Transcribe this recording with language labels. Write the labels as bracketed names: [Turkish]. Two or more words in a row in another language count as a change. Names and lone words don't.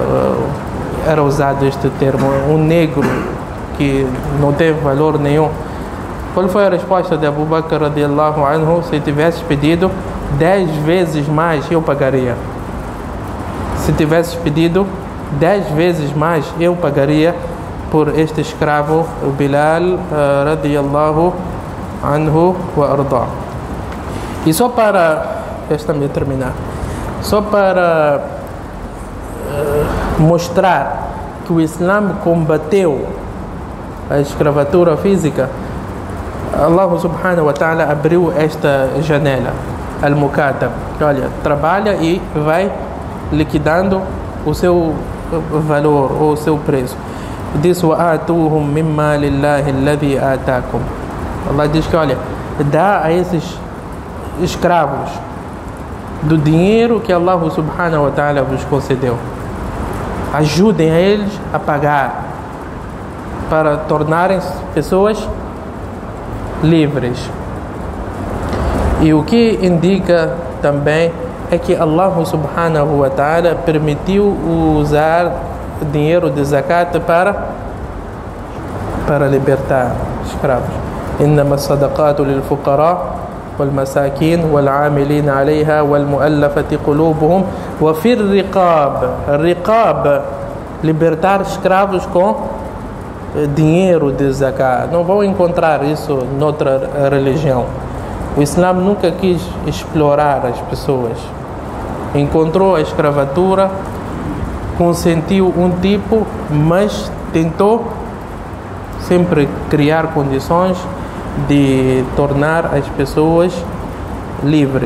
[Portuguese] era usado este termo, um negro que não teve valor nenhum. Qual foi a resposta de Abu Bakr [Arabic] رضي الله عنه? [Portuguese] Se tivesses pedido 10 vezes mais, eu pagaria. Se tivesses pedido 10 vezes mais, eu pagaria por este escravo, o Bilal [Arabic] رضي الله عنه وأرضاه. [Portuguese] E só para, deixa-me terminar, só para mostrar que o Islã combateu a escravatura física, Allah [Arabic] سبحانه وتعالى [Portuguese] abriu esta janela, al-mukatab, que, olha, trabalha e vai liquidando o seu valor ou o seu preço. Diz: [Arabic] وَآتُوهُمْ مِمَّا لِلَّهِ الَّذِي آتَاكُمْ. [Portuguese] Allah diz que, olha, dá a esses escravos do dinheiro que Allah [Arabic] سبحانه وتعالى [Portuguese] vos concedeu. Ajudem a eles a pagar para tornarem-se pessoas livres. E o que indica também é que Allah [Arabic] سبحانه وتعالى [Portuguese] permitiu usar dinheiro de zakat para libertar escravos. [Arabic] إنما الصدقات للفقراء والمساكين والعاملين عليها والمؤلفة قلوبهم وفي الرقاب. الرقاب, [Portuguese] libertar escravos com dinheiro de zakat. Não vão encontrar isso noutra religião. O Islã nunca quis explorar as pessoas. Encontrou a escravatura, consentiu um tipo, mas tentou sempre criar condições de tornar as pessoas livres.